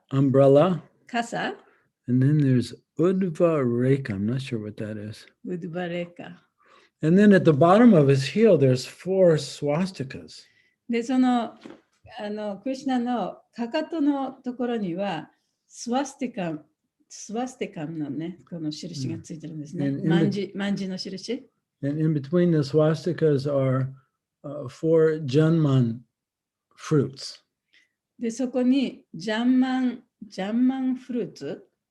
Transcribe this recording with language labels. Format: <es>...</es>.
<en>umbrella,</en> <ja>傘、</ja> <en>and then there's Udva Reka. I'm not sure what that is.</en> <ja>ウドバレカ。</ja> <en>And then at the bottom of his heel, there's 4 swastikas.</en> <ja>で、その、クリシュナのかかとのところには、スワスティカのね、この印がついてるんですね。うん万字の印。</ja> <en>And in between the swastikas are 4 Janman fruits.</en> <ja>で、そこにジャンマンフルーツ</ja>